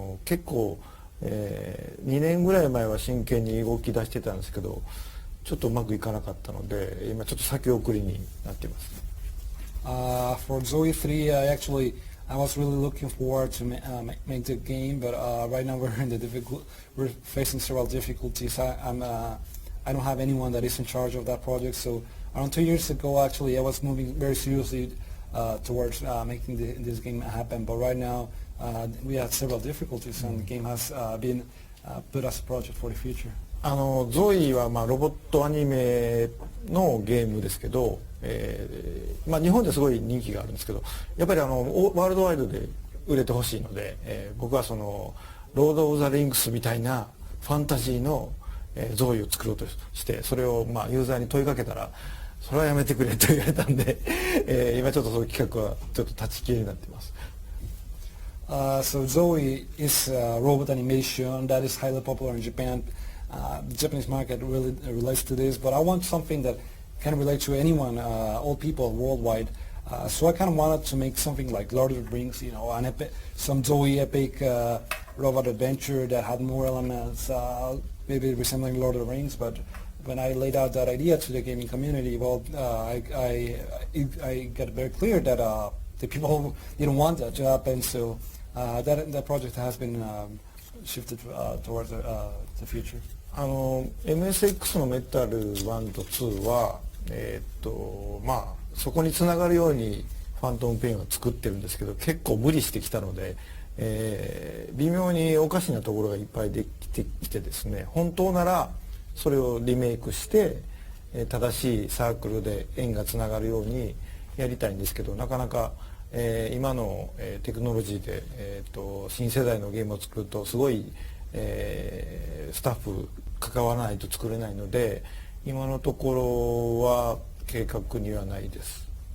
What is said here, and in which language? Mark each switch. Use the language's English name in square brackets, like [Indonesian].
[Japanese] 結構、2年ぐらい前は真剣に動き出してたんですけど、ちょっとうまくいかなかったので、今ちょっと先送りになっています。 [English] For Zoe 3, I was really looking forward to make the game, but right now we're facing several difficulties. I don't have anyone that is in charge of that project. So around 2 years ago, actually, I was moving very seriously towards making this game happen. But right now, we had several difficulties, and the game has been put as a project for the future. [Japanese] ゾイはロボットアニメのゲームですけど、日本ですごい人気があるんですけど、やっぱりワールドワイドで売れてほしいので、僕はそのロード・オブ・ザ・リングスみたいなファンタジーのゾイを作ろうとして、それをユーザーに問いかけたら、それはやめてくれと言われたんで、今ちょっとその企画はちょっと立ち消えになっています。 [English] So Zoe is a robot animation that is highly popular in Japan. The Japanese market really relates to this, but I want something that can relate to anyone, all people worldwide. So I kind of wanted to make something like Lord of the Rings, some Zoe epic robot adventure that had more elements, maybe resembling Lord of the Rings. But when I laid out that idea to the gaming community, I got very clear that the people didn't want that to happen. So that project has been shifted towards the future. [Japanese] MSX のメタル1と2は、そこにつながるようにファントムペインは作ってるんですけど、結構無理してきたので、微妙におかしなところがいっぱいできてきてですね、本当ならそれをリメイクして、正しいサークルで円がつながるようにやりたいんですけど、なかなか、今の、テクノロジーで、新世代のゲームを作るとすごい、スタッフ関わらないと作れないので、今のところは計画にはないです。